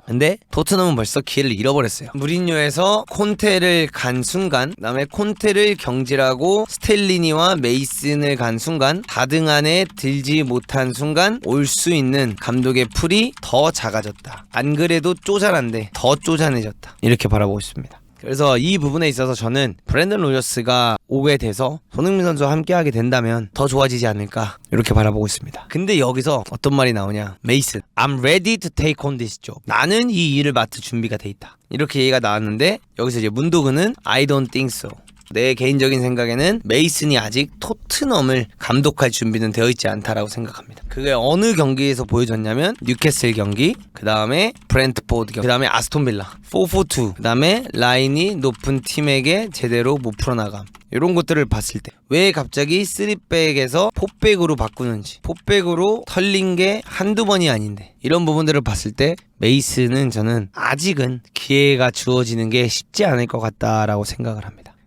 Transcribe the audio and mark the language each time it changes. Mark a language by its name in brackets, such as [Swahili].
[Korean] 근데 토트넘은 벌써 기회를 잃어버렸어요. 무리뉴에서 콘테를 간 순간, 그 다음에 콘테를 경질하고 스텔리니와 메이슨을 간 순간, 4등 안에 들지 못한 순간 올 수 있는 감독의 풀이 더 작아졌다. 안 그래도 쪼잔한데 더 쪼잔해졌다. 이렇게 바라보고 있습니다. 그래서 이 부분에 있어서 저는 브랜든 로저스가 오게 돼서 손흥민 선수와 함께하게 된다면 더 좋아지지 않을까 이렇게 바라보고 있습니다. 근데 여기서 어떤 말이 나오냐, [English] 메이슨 I'm ready to take on this job. [Korean] 나는 이 일을 맡을 준비가 돼 있다 이렇게 얘기가 나왔는데, 여기서 이제 문도그는 [English] I don't think so. [Korean] 내 개인적인 생각에는 메이슨이 아직 토트넘을 감독할 준비는 되어 있지 않다라고 생각합니다. 그게 어느 경기에서 보여줬냐면 뉴캐슬 경기, 그 다음에 브렌트포드 경기, 그 다음에 아스톤빌라 4-4-2, 그 다음에 라인이 높은 팀에게 제대로 못 풀어나감, 이런 것들을 봤을 때 왜 갑자기 3백에서 4백으로 바꾸는지, 4백으로 털린 게 한두 번이 아닌데, 이런 부분들을 봤을 때 메이슨은 저는 아직은 기회가 주어지는 게 쉽지 않을 것 같다라고 생각을 합니다.